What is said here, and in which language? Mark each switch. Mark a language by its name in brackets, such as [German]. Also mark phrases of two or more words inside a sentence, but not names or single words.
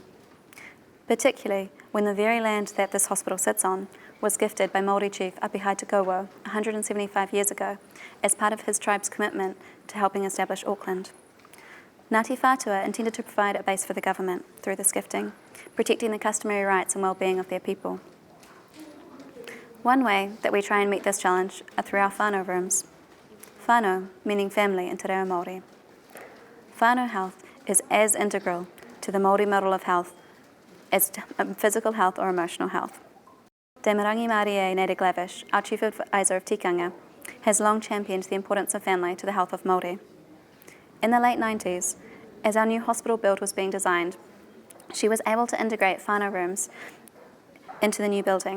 [English] Particularly when the very land that this hospital sits on was gifted by Māori chief Apihai Te Kauwau 175 years ago as part of his tribe's commitment to helping establish Auckland. Ngāti Whātua intended to provide a base for the government through this gifting, protecting the customary rights and well-being of their people. One way that we try and meet this challenge are through our whānau rooms. Whānau, meaning family in te reo Māori. Whānau health is as integral to the Māori model of health as physical health or emotional health. Te Marangi Mārie Nere Glavish, our Chief Advisor of Tikanga, has long championed the importance of family to the health of Māori. In the late 90s, as our new hospital build was being designed, she was able to integrate whānau rooms into the new building.